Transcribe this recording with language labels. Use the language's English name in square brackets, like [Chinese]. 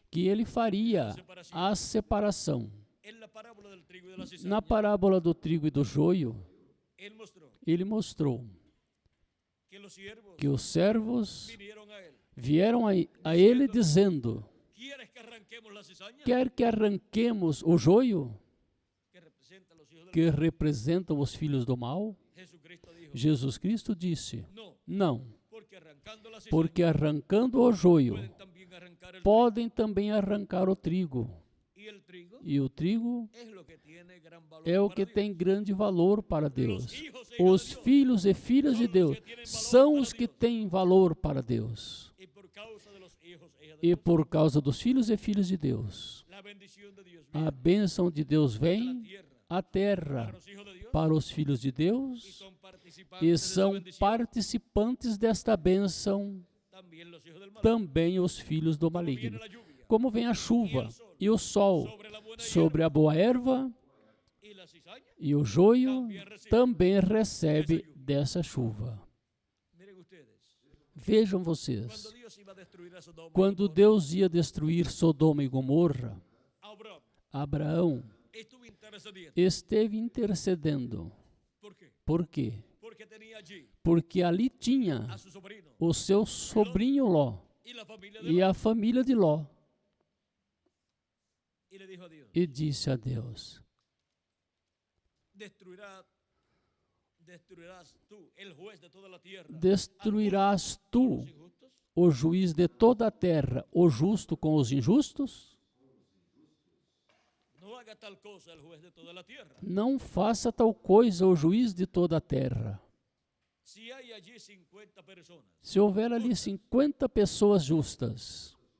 [Portuguese] que ele faria a separação. [Spanish] en la parábola del trigo y de la cizaña. [Portuguese] Na parábola do trigo e do joio, [Spanish] Él mostró [Portuguese] ele mostrou [Spanish] que los siervos [Portuguese] que os servos [Spanish] vinieron a Él. [Portuguese] vieram a ele dizendo: [Spanish] ¿Quieres que arranquemos la cizaña? [Portuguese] quer que arranquemos o joio, [Spanish] Que representa a los hijos del [Portuguese] que representam os filhos do mal? [Spanish] Jesucristo dijo, [Portuguese] Jesus Cristo disse: [Spanish] no, [Portuguese] não, [Spanish] porque arrancando la cizaña [Portuguese] porque arrancando o joio, [Spanish] pueden también arrancar el [Portuguese] podem também arrancar o trigo. [Spanish] trigo. Y el trigo [Portuguese] E o trigo [Spanish] es lo que tiene gran valor [Portuguese] é o [Spanish] para que Dios. [Portuguese] tem grande valor para Deus. [Spanish] Los hijos e hijas [Portuguese] Os [Spanish] de Dios [Portuguese] filhos e filhas de Deus são os que têm valor para Deus. [Spanish] y por causa de los hijos e hijas de Dios, [Portuguese] por causa dos filhos e filhas de Deus, [Spanish] la bendición de Dios [Portuguese] a [Spanish] viene [Portuguese] bênção de Deus [Spanish] a la [Portuguese] vem [Spanish] tierra [Portuguese] à terra [Spanish] para los hijos de Dios [Portuguese] para os filhos de [Spanish] y [Portuguese] Deus [Spanish] son participantes [Portuguese] e [Spanish] de esa [Portuguese] são [Spanish] bendición [Portuguese] participantes desta bênção [Spanish] también los hijos del mal. [Portuguese] também os filhos do [Spanish] Como viene [Portuguese] maligno. [Spanish] la lluvia [Portuguese] Como vem a chuva e o sol [Spanish] sobre la buena [Portuguese] sobre a boa erva, [Spanish] hierba y la cizaña, [Portuguese] e o joio também recebe dessa chuva. [Spanish] miren ustedes, [Portuguese] Vejam vocês, [Spanish] cuando Dios iba a destruir a Sodoma y [Portuguese] quando [Spanish] Gomorra, [Portuguese] Deus ia destruir Sodoma e Gomorra, [Spanish] Abraham [Portuguese] Abraão [Spanish] estuvo intercediendo. [Portuguese] esteve intercedendo. [Spanish] ¿Por qué? [Portuguese] Por quê? [Spanish] Porque tenía allí [Portuguese] Porque ali tinha [Spanish] a su sobrino [Portuguese] o seu sobrinho Ló [Spanish] y la familia de [Portuguese] e [Spanish] Lot, [Portuguese] a família de Ló, [Spanish] y le dijo a Dios, [Portuguese] e disse a Deus: [Spanish] destruirá destruirás tú, el juez de toda la tierra, [Portuguese] Destruirás tu, [Spanish] los injustos. [Portuguese] o juiz de toda a terra, o justo com os injustos? [Spanish] No haga tal cosa el juez de toda la tierra. [Portuguese] Não faça tal coisa, o juiz de toda a terra. [Spanish] Si hay allí 50 personas, [Portuguese] Se houver ali 50 pessoas justas,